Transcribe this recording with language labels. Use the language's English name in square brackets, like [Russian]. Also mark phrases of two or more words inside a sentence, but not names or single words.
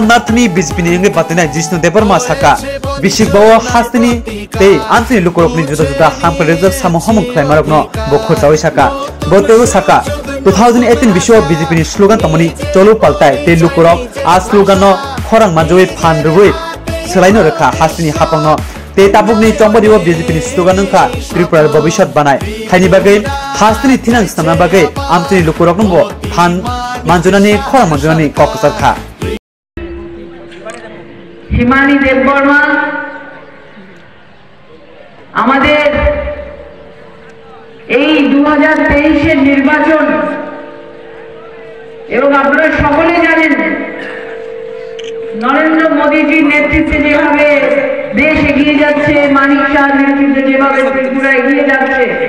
[Kok Borok] Nathni BJP ni Inge Batena Jisnu Debarma Saka Bishik Bawo Hastini Te Antini Lukorokni Juda Juda Hampur Reserve Samohom Klaimarokno Bokho Chawi Saka Boteu Saka 2018 Bisho BJP ni slogan Tamani [Bangla] চলো পাল্টাই [Kok Borok] Te Lukorok A slogan no Khorang Manjoi Phandrui Selaino Rekha Hastini Hapangno Te tabukni Chongbadiwo BJP ni slogan nungka Tripura Bobishat Banai Thaini Bagai Hastini Thinang Stamna Bagai Amtini Lukoroknumbo Phan Manjunani Khorang Manjunani Kokosarkha [Bangla] হিমানি দেববর্মা আমাদের এই 2023 এর নির্বাচন এবং আপনারা সকলে জানেন নরেন্দ্র মোদীজির নেতৃত্বে যেভাবে দেশ এগিয়ে যাচ্ছে মানিক শাহর নেতৃত্বে যেভাবে ত্রিপুরা এগিয়ে যাচ্ছে